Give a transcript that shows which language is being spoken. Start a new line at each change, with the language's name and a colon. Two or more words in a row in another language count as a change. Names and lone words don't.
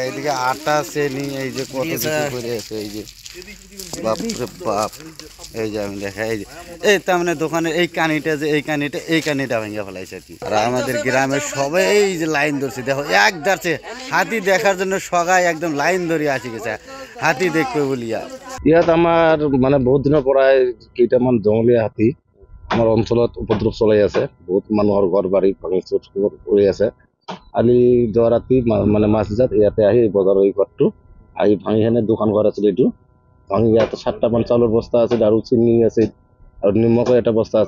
Bangla: এদিকে আটা, চেনি, এই যে কত কিছু করে আছে, এই যে বাপরে বাপ। এই যে আমি দেখা, এই যে এই তার মানে দোকানের এই কানিটা, যে এই কানিটা ভেঙে ফেলাইছে আর কি। আর আমাদের গ্রামের সবাই এই যে লাইন ধরছে, দেখো এক ধরছে হাতি দেখার জন্য, সবাই একদম লাইন ধরে আসি গেছে হাতি দেখবে বলিয়া।
Assamese: ইয়াত আমার মানে বহুত দিনৰ পৰাই কেইটামান জংলীয়া হাতী আমাৰ অঞ্চলত উপদ্ৰৱ চলাই আছে। বহুত মানুহৰ ঘৰ বাৰী ভাঙি চুৰ কৰি আছে। কালি যোৱা ৰাতি মানে মাছজাত ইয়াতে আহি বজাৰৰ এই ঘৰটো আহি ভাঙি সেনে দোকান ঘৰ আছিল, এইটো ভাঙি ইয়াতে 7টামান চাউলৰ বস্তা আছিল আৰু চেনি আছিল আৰু নিমখৰ এটা বস্তা আছিল।